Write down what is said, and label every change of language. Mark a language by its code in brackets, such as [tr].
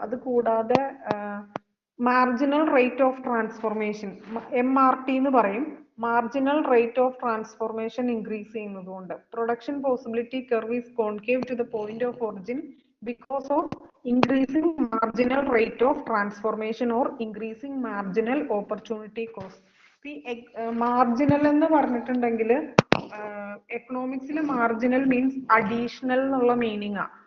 [ml] അത് കൂടാതെ marginal rate of transformation, MRT എന്ന് പറയും, marginal rate of transformation increase ചെയ്യുന്നത് കൊണ്ട്. [en] Production possibility curve is concave to the point of origin because of increasing marginal rate of transformation or increasing marginal opportunity cost. [ml] Marginal എന്ന് പറഞ്ഞിട്ടുണ്ടെങ്കിൽ എക്കണോമിക്സിൽ marginal means additional എന്നുള്ള meaning ആ.